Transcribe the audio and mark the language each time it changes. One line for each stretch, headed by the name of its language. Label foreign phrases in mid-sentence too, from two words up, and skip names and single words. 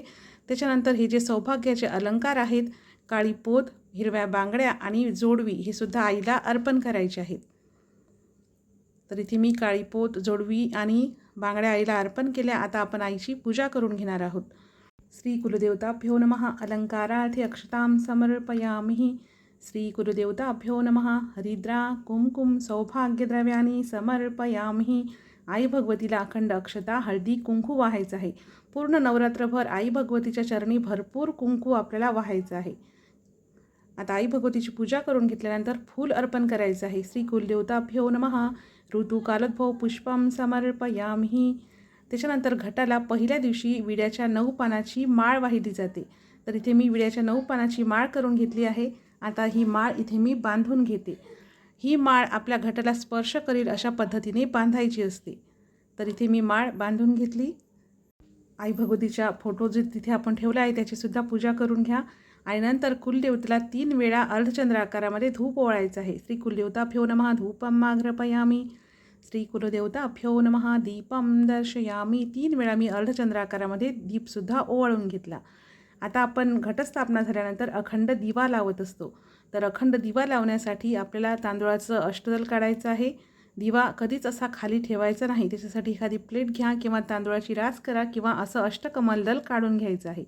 Marathi: त्याच्यानंतर हे जे सौभाग्याचे अलंकार आहेत, काळी पोत, हिरव्या बांगड्या आणि जोडवी, हे सुद्धा आईला अर्पण करायचे आहेत. तर इथे मी काळी पोत, जोडवी आणि बांगड्या आईला अर्पण केल्या. आता आपण आईची पूजा करून घेणार आहोत.
Sanskrit: श्री कुलदेवताभ्यो नमः। अलंकारार्थे अक्षतां समर्पयामि। श्री कुलदेवताभ्यो नमः। हरिद्रा कुमकुम सौभाग्यद्रव्यानी समर्पयामि।
Marathi: आई भगवतीला अखंड अक्षता हळदी कुंकू वाहायचं आहे। पूर्ण नवरात्रभर आई भगवतीच्या चरणी भरपूर कुंकू आपल्याला वाहायचं आहे। आता आई भगवतीची पूजा करून घेतल्यानंतर फूल अर्पण करायचं आहे।
Sanskrit: श्री कुलदेवताभ्यो नमः। ऋतुकालोद्भव पुष्पं समर्पयामि।
Marathi: त्याच्यानंतर घटाला पहिल्या दिवशी विड्याच्या 9 पानाची माळ वाहिली जाते। तर इथे मी विड्याच्या 9 पानाची माळ करून घेतली आहे। आता ही माळ इथे मी बांधून घेते। ही माळ आपल्या घटाला स्पर्श करेल अशा पद्धतीने बांधायची असते। तर इथे मी माळ बांधून घेतली। आई भगवतीचा फोटो जे तिथे आपण ठेवला आहे त्याची सुद्धा पूजा करून घ्या। आणि नंतर कुलदेवतेला 3 वेळा अर्धचंद्र आकारामध्ये धूप ओवाळायचं आहे।
Sanskrit: श्री कुलदेवताभ्यो नमः धूपम आघ्रापयामि। श्री कुलदेवताभ्यो नमः दीपम दर्शयामि।
Marathi: 3 वेळा मी अर्धचंद्र आकारामध्ये दीपसुद्धा ओवाळून घेतला। आता आपण घटस्थापना झाल्यानंतर अखंड दिवा लावत असतो। तर अखंड दिवा लावण्यासाठी आपल्याला तांदूळाचं अष्टदल काढायचं आहे। दिवा कधीच असा खाली ठेवायचा नाही। त्याच्यासाठी एखादी प्लेट घ्या किंवा तांदूळाची रास करा किंवा असं अष्टकमलदल काढून घ्यायचं आहे।